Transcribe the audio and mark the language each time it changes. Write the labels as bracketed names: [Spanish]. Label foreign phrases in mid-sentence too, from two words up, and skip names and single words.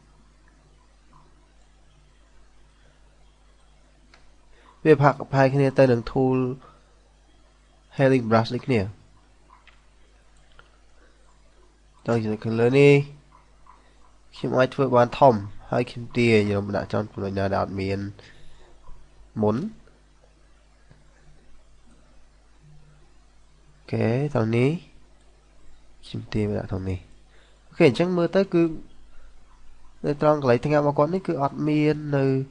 [Khmer] វាផាក់ផាយគ្នាទៅនឹង [English] tool healing brush [Khmer] ដូចគ្នាត្រង់ចំណុចខាងលើនេះខ្ញុំអាចធ្វើបានធំហើយខ្ញុំទាញយកមកដាក់ចំចំណុចណាដែលអត់មានមុន អូខេត្រង់នេះខ្ញុំទាញមកដាក់ត្រង់នេះអូខេអញ្ចឹងមើលទៅគឺនៅត្រង់កន្លែងថ្ងាក់របស់គាត់នេះគឺអត់មាននៅ